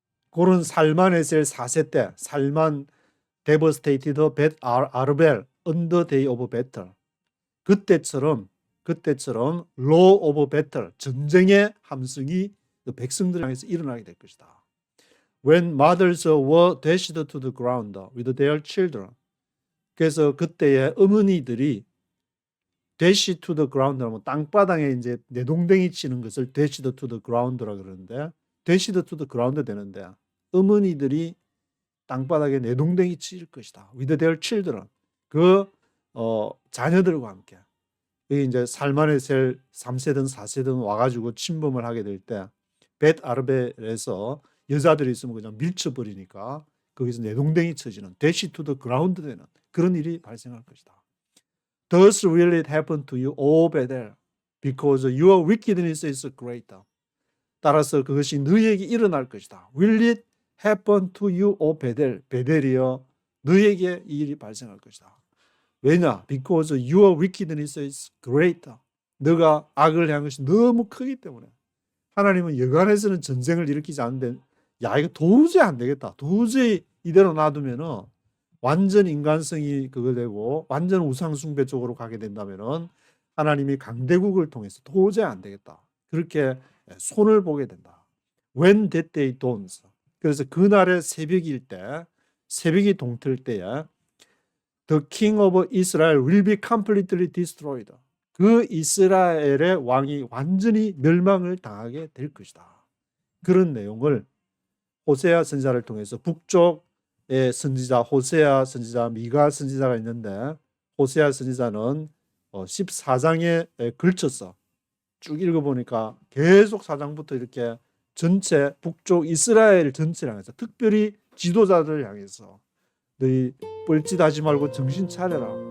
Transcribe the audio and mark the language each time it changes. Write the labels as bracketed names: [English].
[Korean] 그런 살만에셀 4세 때 살만 [English] devastated Bet Arbel on the day of battle [Korean] 그때처럼 [English] law of battle [Korean] 전쟁의 함성이 백성들 향해서 일어나게 될 것이다. [English] When mothers were dashed to the ground with their children [Korean] 그래서 그때의 어머니들이 [English] dash to the ground [Korean] 하면 땅바닥에 이제 내동댕이 치는 것을 dash to the ground라 그러는데 dash to the ground 되는데 어머니들이 땅바닥에 내동댕이 칠 것이다. [English] with their children [Korean] 그 자녀들과 함께 이게 이제 살만에셀 3세든 4세든 와가지고 침범을 하게 될 때 벳 아르벨에서 여자들이 있으면 그냥 밀쳐버리니까 거기서 내동댕이 쳐지는 [English] dash to the ground [Korean] 되는 그런 일이 발생할 것이다. [English] Thus will it happen to you, O Bethel, because your wickedness is greater. [Korean] 따라서 그것이 너희에게 일어날 것이다. [English] Will it happen to you, O Bethel, [Korean] 베델이여, 너희에게 이 일이 발생할 것이다. 왜냐? [English] Because your wickedness is greater. [Korean] 너가 악을 향한 것이 너무 크기 때문에. 하나님은 여간에서는 전쟁을 일으키지 않는데 야 이거 도저히 안 되겠다. 도저히 이대로 놔두면은 완전 인간성이 그거 되고 완전 우상숭배 쪽으로 가게 된다면은 하나님이 강대국을 통해서 도저히 안 되겠다. 그렇게 손을 보게 된다. [English] When that day dawns. [Korean] 그래서 그날의 새벽일 때, 새벽이 동틀 때에 [English] The king of Israel will be completely destroyed. [Korean] 그 이스라엘의 왕이 완전히 멸망을 당하게 될 것이다. 그런 내용을 호세아 선지자를 통해서 북쪽의 선지자 호세아 선지자, 미가 선지자가 있는데 호세아 선지자는 14장에 걸쳐서 쭉 읽어보니까 계속 4장부터 이렇게 전체 북쪽 이스라엘 전체를 향해서 특별히 지도자들을 향해서 너희 뻘짓하지 말고 정신 차려라.